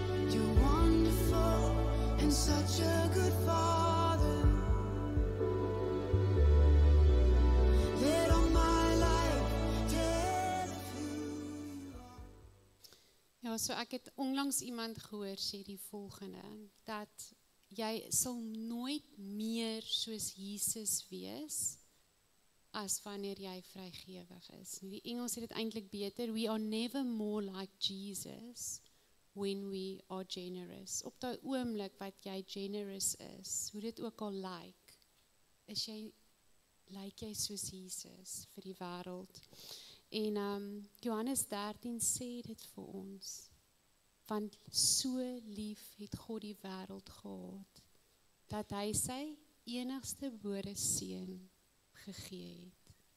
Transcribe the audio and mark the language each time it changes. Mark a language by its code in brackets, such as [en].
[en] You're wonderful and such a good Father. Let all my life tell of who you are. [af] Ja, so ek het onlangs iemand gehoor sê die volgende, dat jy sal nooit meer soos Jesus wees as wanneer jy vrygewig is. Die Engels het dit eintlik beter. [en] We are never more like Jesus when we are generous. [af] Op daai oomblik wat jy generous is, hoe dit ook al lyk, lyk jy soos Jesus vir die wêreld. En Johannes 13 sê dit vir ons, want so lief het God die wêreld gehad, dat hy sy enigste gebore seun gegee het.